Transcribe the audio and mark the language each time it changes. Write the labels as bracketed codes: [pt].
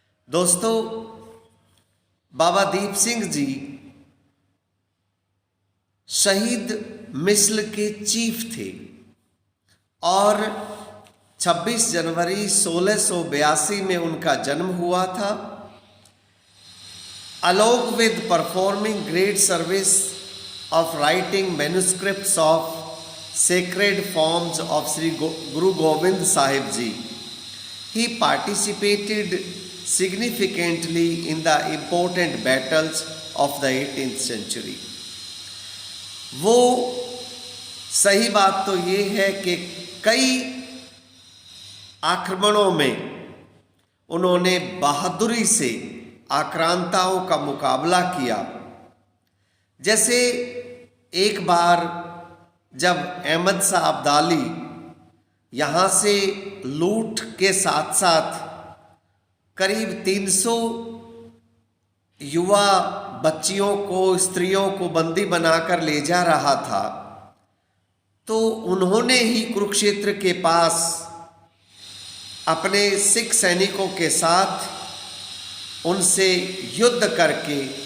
[hi] दोस्तों, बाबा दीप सिंह जी शहीद मिसल के चीफ थे और 26 जनवरी 1682 में उनका जन्म हुआ था। [en] Along with performing great service of writing manuscripts of sacred forms of Sri Guru Gobind Sahib Ji, he participated significantly in the important battles of the 18th century. [hi] वो सही बात तो ये है कि कई आक्रमणों में उन्होंने बहादुरी से आक्रांताओं का मुकाबला किया। जैसे एक बार जब अहमद शाह अब्दाली यहाँ से लूट के साथ साथ करीब 300 युवा बच्चियों को, स्त्रियों को बंदी बनाकर ले जा रहा था, तो उन्होंने ही कुरुक्षेत्र के पास अपने सिख सैनिकों के साथ उनसे युद्ध करके